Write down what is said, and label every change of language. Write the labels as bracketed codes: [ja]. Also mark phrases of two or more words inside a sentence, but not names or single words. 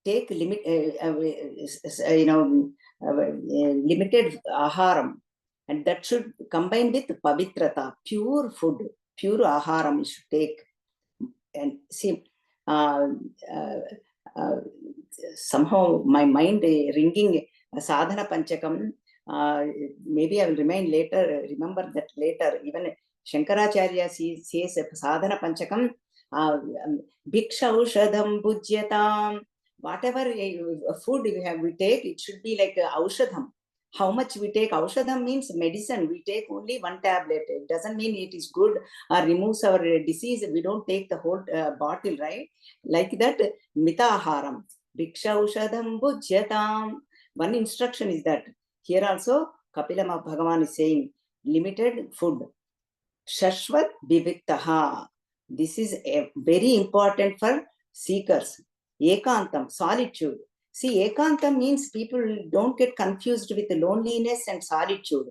[en] take limited aharam, and that should combine with pavitrata, pure food, pure aharam you should take. And see, somehow my mind ringing [sa] sadhana panchakam. [en] Maybe I will remember that later. Even Shankaracharya says [sa] sadhana panchakam, bhiksha aushadham bhujyatam. [en] Whatever food we take, it should be like aushadham. How much we take? Aushadham means medicine. We take only one tablet. It doesn't mean it is good or removes our disease. We don't take the whole bottle, right? Like that, [sa] mitaharam, bhiksha aushadham bhujyatam. [en] One instruction is that. Here also, Kapila Bhagavan is saying, limited food. [sa] Shashvat viviktaha. [en] This is very important for seekers. Ekantam, solitude. See, ekantam means people don't get confused with loneliness and solitude.